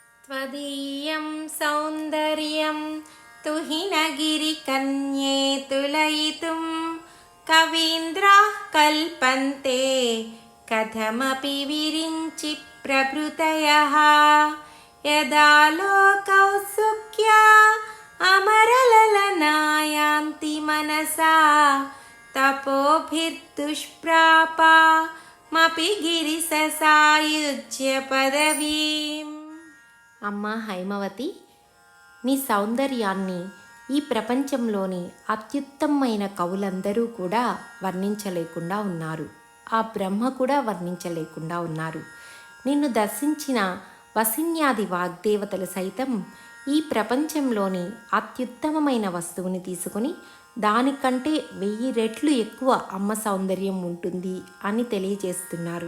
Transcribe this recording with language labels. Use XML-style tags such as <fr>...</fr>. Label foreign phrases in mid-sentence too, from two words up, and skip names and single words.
<sa>त्वदीयं सौन्दर्यं तुहिनगिरिकन्ये तुलयितुं कवीन्द्राः कल्पन्ते कथमपि विरिञ्चि प्रभृतयः यदा लोकौत्सुक्या अमरललनायान्ति मनसा तपोभिर्दुष्प्रापामपि गिरिससायुज्य पदवीम्।</sa> <te>అమ్మా హైమవతి, నీ సౌందర్యాన్ని ఈ ప్రపంచంలోని అత్యుత్తమమైన కవులందరూ కూడా వర్ణించలేకుండా ఉన్నారు. ఆ బ్రహ్మ కూడా వర్ణించలేకుండా ఉన్నారు. నిన్ను దర్శించిన వసిన్యాది వాగ్దేవతలు సైతం ఈ ప్రపంచంలోని అత్యుత్తమమైన వస్తువుని తీసుకుని దానికంటే 1000 రెట్లు ఎక్కువ అమ్మ సౌందర్యం ఉంటుంది అని తెలియజేస్తున్నారు.</te>